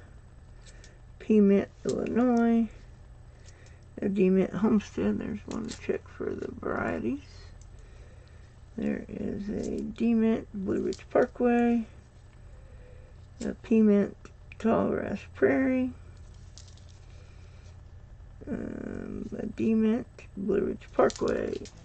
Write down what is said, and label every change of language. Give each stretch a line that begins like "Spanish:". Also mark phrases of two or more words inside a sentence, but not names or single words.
English: P-Mint, Illinois. A D-Mint, Homestead. There's one to check for the varieties. There is a D-Mint, Blue Ridge Parkway. A P-Mint, Tallgrass Prairie. A D-Mint, Blue Ridge Parkway.